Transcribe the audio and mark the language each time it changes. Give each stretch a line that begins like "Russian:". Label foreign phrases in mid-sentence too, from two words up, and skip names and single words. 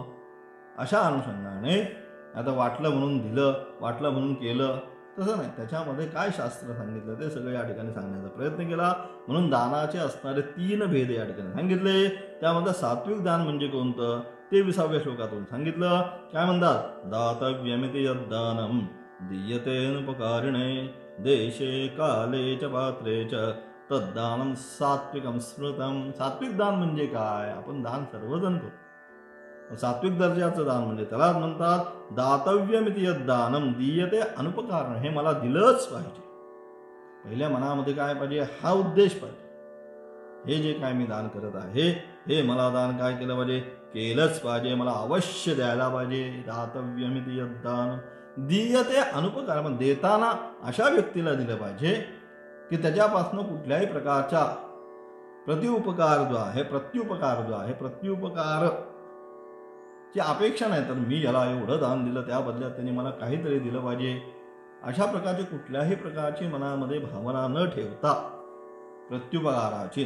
Marathi: अशा अनुषंगाने आता वाटलं म्हणून दिलं, वाटलं म्हणून केलं तसं नाही, त्याच्यामध्ये काय शास्त्र सांगितलं ते सगळं या ठिकाणी सांगण्याचा प्रयत्न केला. म्हणून दानाचे असणारे 3 भेद या ठिकाणी सांगितले. त्यामध्ये सात्विक दान म्हणजे कोणतं ते 20व्या श्लोकातून सांगितलं. काय म्हणतात,
Sanskrit: दातव्यमिति यद्दानं दीयतेनुपकारिणे देशे काले च पात्रे च तद्दानं सात्विकं स्मृतं.
Marathi: सात्विक दान म्हणजे काय, आपण दान सर्वजण करतो. सात्विक दर्जाचं दान म्हणजे त्याला म्हणतात
Sanskrit: दातव्यमिति यद्दानं दीयते अनुपकारण,
Marathi: हे मला दिलंच पाहिजे. पहिल्या मनामध्ये काय पाहिजे, हा उद्देश पाहिजे, हे जे काय मी दान करत आहे हे मला दान काय केलं पाहिजे, केलंच पाहिजे, मला अवश्य द्यायला पाहिजे.
Sanskrit: दातव्यमिति यद्दानं दीयते अनुपकारण,
Marathi: देताना अशा व्यक्तीला दिलं पाहिजे की त्याच्यापासून कुठल्याही प्रकारचा प्रत्युपकार जो आहे, प्रत्युपकार ची अपेक्षा नाही, तर मी याला एवढं दान दिलं त्या बदल्यात त्यांनी मला काहीतरी दिलं पाहिजे, अशा प्रकारचे कुठल्याही प्रकारची मनामध्ये भावना न ठेवता प्रत्युपकाराची.